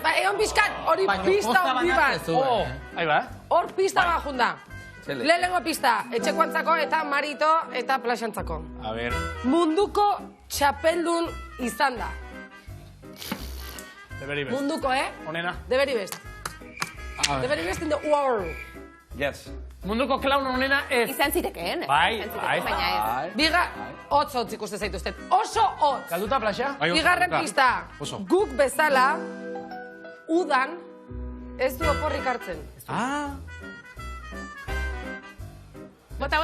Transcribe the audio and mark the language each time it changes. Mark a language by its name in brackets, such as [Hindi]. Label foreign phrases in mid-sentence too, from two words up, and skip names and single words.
[Basque] Ba, egon bizkat, hori pista hori bat. Hor pista bat junda. Lehenengo pista, etxekoantzako eta Marito eta Plaxantzako. [Spanish] A ver. [Basque] Munduko txapeldun izan da. [English] Deberi best. [Basque] Munduko, Onena. [English] Deberi best. Deberi best in the world. [Basque] Yes. Munduko klaun honena ez. Izan zitekeen. Bai. Baina ez. Biga, hotz ikuste zaituzten. Oso hotz. Galduta, Plaxa? Bigarren pista. Guk bezala, udan, ez du oporrik hartzen. Bota.